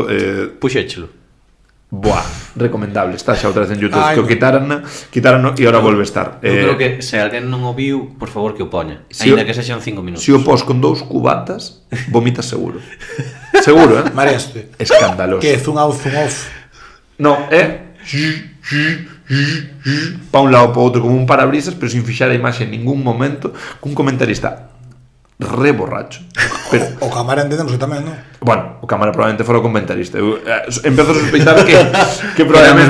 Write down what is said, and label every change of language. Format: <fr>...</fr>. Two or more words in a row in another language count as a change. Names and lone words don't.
<gl>Puxéchelo. Buah, recomendable. Está xa outra vez en YouTube. Ai, Que o quitaran e ahora volve a estar. Eu creo que se alguén non o viu, por favor que o poña. Si Ainda o- que sexan 5 minutos. Se o pos con 2 cubatas, vomitas seguro. Seguro, Mareaste. Escandaloso. Que</gl> <en>zoom out, zoom off.</en> <gl>No, pa un lado pa outro como un parabrisas, pero sin fixar a imaxe en ningún momento, cun comentarista re borracho. Pero, O cámara entendemos que tamén, non? bueno, o cámara probablemente fora o comentarista. Eu empezo a sospeitar que probablemente,</gl>